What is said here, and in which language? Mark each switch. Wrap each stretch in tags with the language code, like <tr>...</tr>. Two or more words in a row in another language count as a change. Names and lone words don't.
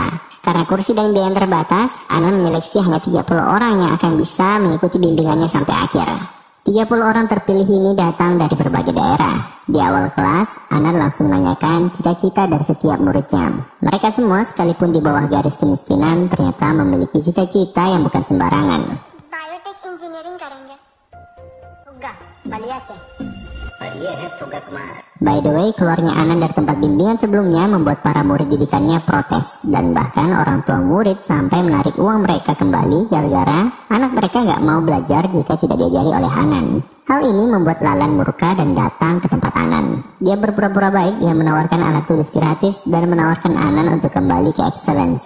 <id>Karena kursi dan biaya yang terbatas, Anan menyeleksi hanya 30 orang yang akan bisa mengikuti bimbingannya sampai akhir. 30 orang terpilih ini datang dari berbagai daerah. Di awal kelas, Anan langsung menanyakan cita-cita dari setiap muridnya. Mereka semua sekalipun di bawah garis kemiskinan ternyata memiliki cita-cita yang bukan sembarangan.</id> <en>biotech engineering</en> <hi>करेंगे होगा बढ़िया से</hi> <en>By the way,</en> <id>keluarnya Anan dari tempat bimbingan sebelumnya membuat para murid didikannya protes. Dan bahkan orang tua murid sampai menarik uang mereka kembali gara-gara anak mereka gak mau belajar jika tidak diajari oleh Anan. Hal ini membuat Lalan murka dan datang ke tempat Anan. Dia berpura-pura baik dengan menawarkan alat tulis gratis dan menawarkan Anan untuk kembali ke Excellence.</id>